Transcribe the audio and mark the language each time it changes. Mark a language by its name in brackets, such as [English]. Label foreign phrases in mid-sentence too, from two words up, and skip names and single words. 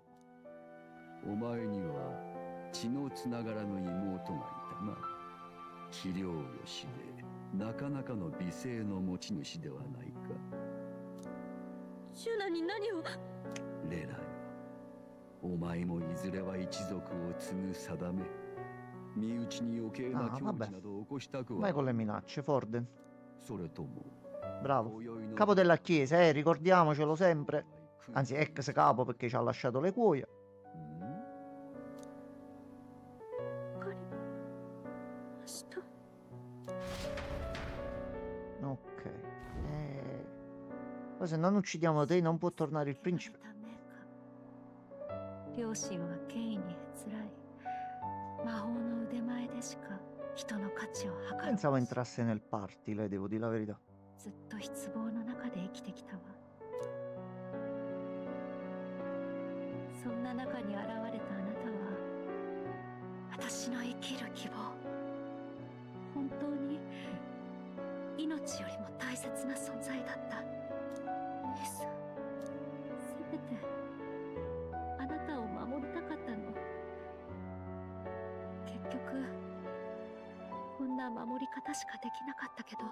[Japanese] お前には血のつながらぬ妹がいたな器量よしでなかなかの美声の持ち主ではないかシュナに何をレラよお前もいずれは一族を継ぐ定め身内に余計な [Italian] Ah, [Japanese] 境 [Italian] vabbè. [Japanese] 地など起こしたくは [Italian] vai con le minacce, Forden. [Japanese] それとも [Italian] Bravo. Capo della chiesa, ricordiamocelo sempre. Anzi, ex capo perché ci ha lasciato le cuoia. Ok. Ma se non uccidiamo te non può tornare il principe. [Japanese] 両親は権威にへつらい魔法の腕前でしか人の価値を測る [Italian] Pensavo entrasse nel party, lei, devo dire la verità. [Japanese] ずっと失望の中で生きてきたわそんな中に現れたあなたは私の生きる希望本当に命よりも大切な存在だった姉さんせめてあなたを守りたかったの結局こんな守り方しかできなかったけど